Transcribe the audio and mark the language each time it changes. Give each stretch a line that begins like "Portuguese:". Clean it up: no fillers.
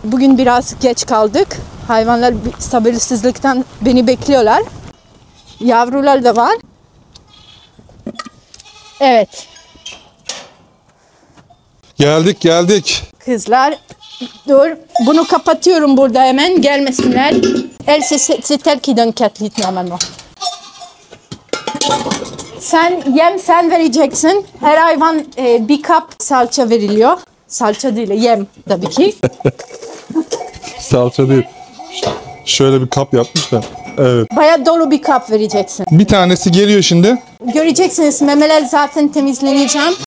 Turkish: Bugün biraz geç kaldık. Hayvanlar sabırsızlıktan beni bekliyorlar. Yavrular da var. Evet. Geldik. Kızlar, dur. Bunu kapatıyorum burada hemen. Gelmesinler.
French: C'est elle qui donne 4 litres normalement.
Turkish: Sen vereceksin. Her hayvan bir kap salça veriliyor. Salça değil, yem tabii ki. Salça değil. Şöyle bir kap yapmışlar. Evet. Bayağı dolu bir kap vereceksin. Bir tanesi geliyor şimdi. Göreceksiniz, memeler zaten temizleneceğim.